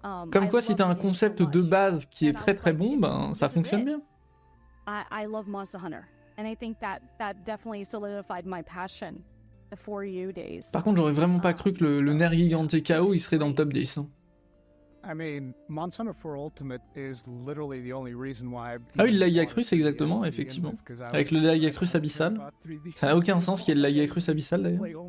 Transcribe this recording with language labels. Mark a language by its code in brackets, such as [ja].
[fr] Comme quoi, si t'as un concept de base qui est très très bon, ben ça fonctionne bien. [en] I love Monster Hunter, and I think that definitely solidified my passion the 4U days. [fr] Par contre, j'aurais vraiment pas cru que le nerf giganté KO il serait dans le top 10. Hein. [en] I mean, Monster Hunter 4 Ultimate is literally the only reason why. [fr] Ah oui, le Lagiacrus, exactement, effectivement. Avec le Lagiacrus abyssal. Ça n'a aucun sens qu'il y ait le Lagiacrus abyssal d'ailleurs.